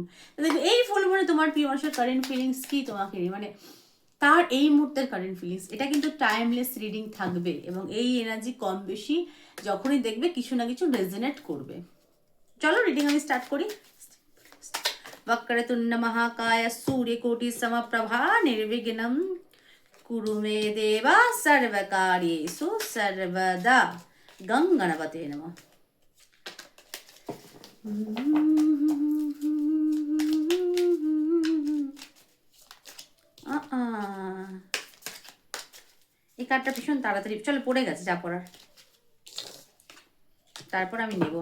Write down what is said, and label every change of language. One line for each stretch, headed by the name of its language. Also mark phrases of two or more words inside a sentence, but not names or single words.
Bangla: তো দেখবো এই ফুলমুনে তোমার প্রিয় মানুষের
English: current feelings
Bangla: কি, তোমাকে মানে তার এই মুহূর্তের
English: current feelings,
Bangla: এটা কিন্তু
English: timeless reading
Bangla: থাকবে, এবং এই এনার্জি কম বেশি যখনই দেখবে কিছু না কিছু রেজোনেট করবে। চলো রিডিং আমি স্টার্ট করি।
Sanskrit: वक्रतुंड महाकाय सूर्यकोटि समप्रभा निर्विघ्नं कुरु मे देवा सर्वकार्येषु सर्वदा। गं गणपते नमः।
Bangla: এই কার্ডটা ভীষণ তাড়াতাড়ি চলো পড়ে গেছে, যা পড়ার, তারপর আমি নেব।